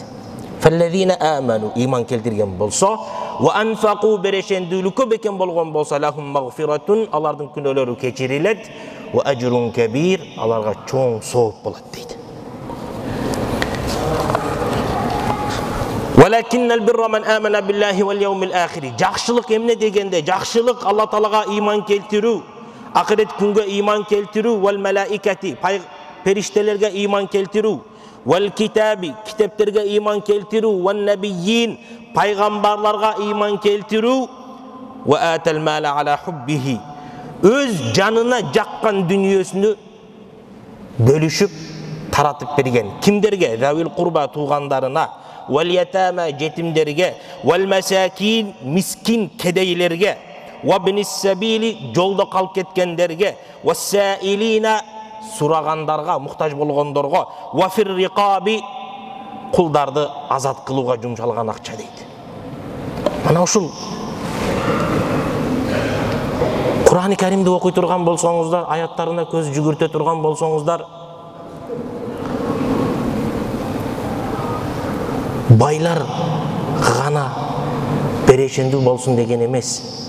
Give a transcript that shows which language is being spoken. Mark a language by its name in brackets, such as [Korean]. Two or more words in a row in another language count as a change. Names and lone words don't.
[Arabic] فالذين آمنوا, [Kyrgyz] иман келтирген болсо, [Arabic] وأنفقوا, [Kyrgyz] берешендүүлүккө бекем болгон болсо, [Arabic] لهم مغفرة, [Kyrgyz] алардын күнөөлөрү кечирилет, [Arabic] وأجر كبير, [Kyrgyz] аларга чоң сооп болот дейт. [Arabic] ولكن البر من آمن بالله واليوم الآخر. [Kyrgyz] Жакшылык эмне дегенде? Жакшылык Алла Таалага иман келтирүү, акырет күнгө иман келтирүү, [Arabic] والملائكة, [Kyrgyz] периштелерге иман келтирүү, [Arabic] والكتاب, [Kyrgyz] китептерге иман келтирүү, [Arabic] والنبيين, [Kyrgyz] пайгамбарларга иман келтирүү, [Arabic] وآتى المال على حبه, [Kyrgyz] өз жанына жаккан дүнүйөсүнү бөлүшүп таратып берген. [Arabic] Кимдерге? ذوي القربى, туугандарына, واليتامى, жетимдерге, والمساكين, [Kyrgyz] мискин кедейлерге, [Arabic] وابن السبيل, [Kyrgyz] жолдо калып кеткендерге, [Arabic] والسائلين, [Kyrgyz] сурагандарга, муктаж болгондорго, [Arabic] وفي الرقاب, [Kyrgyz] кулдарды азат кылууга жумшалган акча дейт. Мана ушул Кур'ан-ы Керимди окуй турган болсоңуздар, аяттарына көз жүгүртө турган болсоңуздар, байлар гана берешендүү болсун деген эмес.